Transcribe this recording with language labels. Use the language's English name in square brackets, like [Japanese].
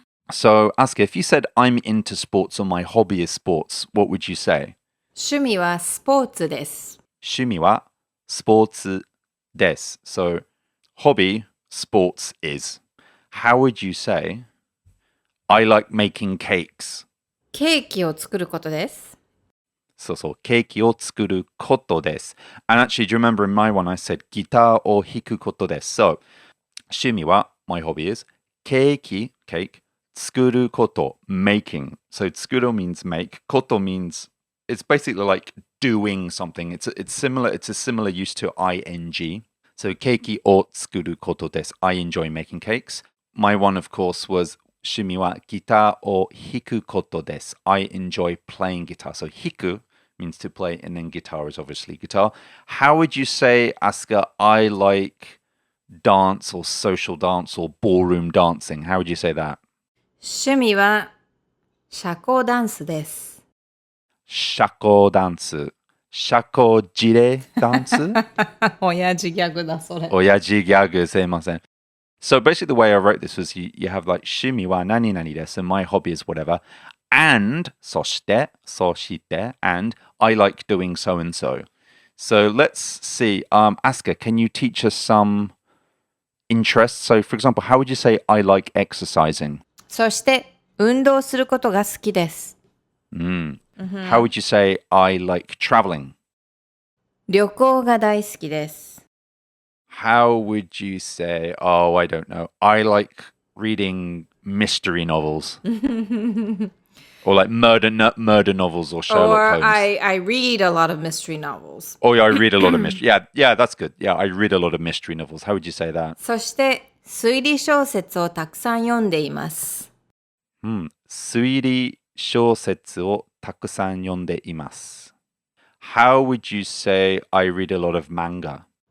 [English] So, Asuka, if you said I'm into sports or my hobby is sports, what would you say? [Japanese] 趣味はスポーツです。趣味はスポーツです. [English] So, hobby, sports is. How would you say, I like making cakes? [Japanese] ケーキを作ることです。そう、ケーキを作ることです. [English] And actually, do you remember in my one I said [Japanese] ギターを弾くことです. [English] So, 趣味は my hobby is ケーキ cake 作ること making. So 作る means make. こと means it's basically like doing something. It's a similar use to ing. So [Japanese] ケーキを作ることです. [English] I enjoy making cakes. My one, of course, was [Japanese] 趣味はギターを弾くことです. [English] I enjoy playing guitar. So 弾く means to play, and then guitar is obviously guitar. How would you say, Asuka, I like dance or social dance or ballroom dancing? How would you say that? [Japanese] 趣味は社交ダンスです。社交ダンス。社交辞令ダンス親父ギャグだ、それ。親父ギャグ、すいません。 [English] So basically the way I wrote this was you have like [Japanese] 趣味は何々です [English] and my hobby is whatever. And そして and I like doing so and so. So let's see. Asuka, can you teach us some interests? So for example, how would you say I like exercising? [Japanese] そして運動することが好きです。 [English] How would you say I like traveling? [Japanese] 旅行が大好きです。 [English] How would you say, oh, I don't know, I like reading mystery novels? Or like murder novels or Sherlock Holmes. I read a lot of mystery novels. Oh, yeah, I read a lot of mystery. Yeah, that's good. Yeah, I read a lot of mystery novels. How would you say that? [Japanese] そして推理小説をたくさん読んでいます。推理小説をたくさん読んでいます. [English] How would you say I read a lot of manga?